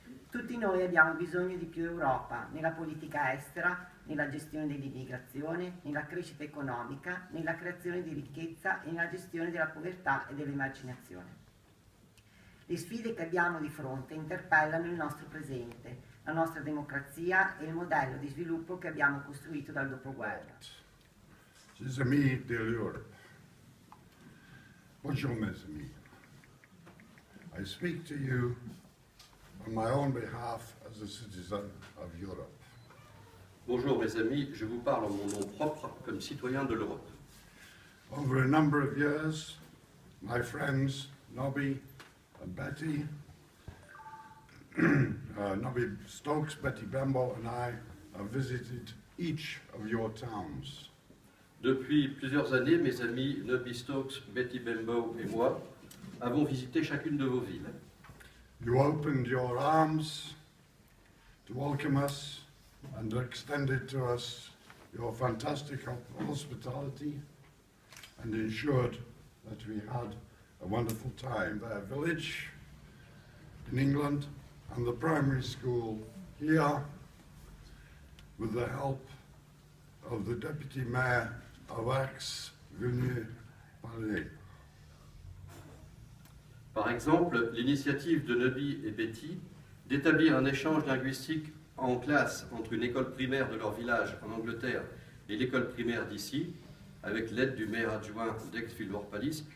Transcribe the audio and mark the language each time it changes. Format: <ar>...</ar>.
<it>Tutti noi abbiamo bisogno di più Europa nella politica estera, nella gestione dell'immigrazione, nella crescita economica, nella creazione di ricchezza e nella gestione della povertà e dell'emarginazione. Le sfide che abbiamo di fronte interpellano il nostro presente, la nostra democrazia e il modello di sviluppo che abbiamo costruito dal dopoguerra.</it> <fr>Chers amis de l'Europe, bonjour mes amis.</fr> <en>I speak to you on my own behalf as a citizen of Europe.</en> <fr>Bonjour mes amis, je vous parle en mon nom propre comme citoyen de l'Europe.</fr> <en>Over a number of years, my friends Nobby and Betty, Nobby Stokes, Betty Bembo and I have visited each of your towns.</en> <fr>Depuis plusieurs années, mes amis Nobby Stokes, Betty Bembo et moi avons visité chacune de vos villes.</fr> <en>You opened your arms to welcome us and extended to us your fantastic hospitality and ensured that we had a wonderful time. Their village in England and the primary school here, with the help of the Deputy Mayor of Aix, Villiers-Palais.</en> <fr>Par exemple, l'initiative de Nobby et Betty d'établir un échange linguistique en classe entre une école primaire de leur village en Angleterre et l'école primaire d'ici, avec l'aide du maire adjoint d'Aix-Villiers-Palais.</fr>